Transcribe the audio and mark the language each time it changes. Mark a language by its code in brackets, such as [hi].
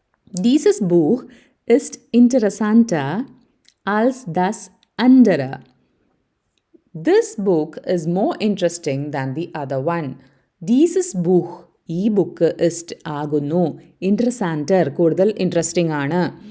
[de] Dieses Buch ist interessanter als das andere. [en] This book is more interesting than the other one. [de] Dieses Buch [ml] ഈ book ist ആകുന്നു interessanter കൂടുതൽ interesting ആണ്.